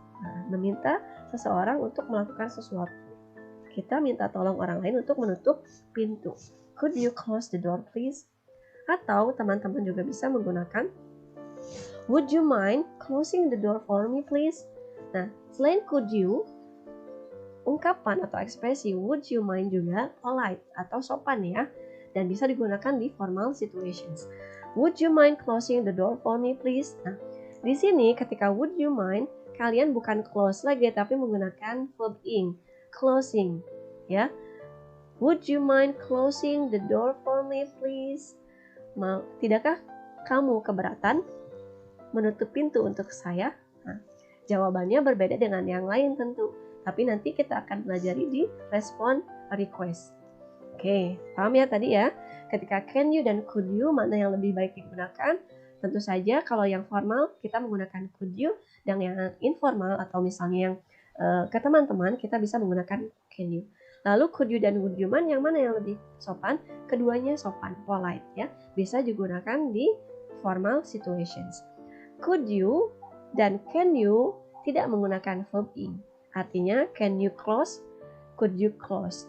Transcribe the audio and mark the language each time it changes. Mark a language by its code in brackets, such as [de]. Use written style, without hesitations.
[id] Nah, meminta seseorang untuk melakukan sesuatu. Kita minta tolong orang lain untuk menutup pintu. [en] Could you close the door please? [id] Atau teman-teman juga bisa menggunakan [en] would you mind closing the door for me please? [id] Nah, selain could you, ungkapan atau ekspresi [en] would you mind [id] juga polite atau sopan ya, dan bisa digunakan di formal situations. [en] Would you mind closing the door for me please? [id] Nah, di sini ketika [en] would you mind, [id] kalian bukan [en] close [id] lagi tapi menggunakan [en] verb ing, closing ya. Would you mind closing the door for me please? [id] Tidakkah kamu keberatan menutup pintu untuk saya? Nah, jawabannya berbeda dengan yang lain tentu, tapi nanti kita akan pelajari di respond request. Oke, paham ya tadi ya? Ketika can you dan could you, mana yang lebih baik digunakan? Tentu saja kalau yang formal kita menggunakan could you, dan yang informal atau misalnya yang ke teman-teman kita bisa menggunakan can you. Lalu could you dan would you mind yang mana yang lebih sopan? Keduanya sopan, polite ya. Bisa digunakan di formal situations. Could you dan can you tidak menggunakan verb ing. Artinya [en] can you close, could you close.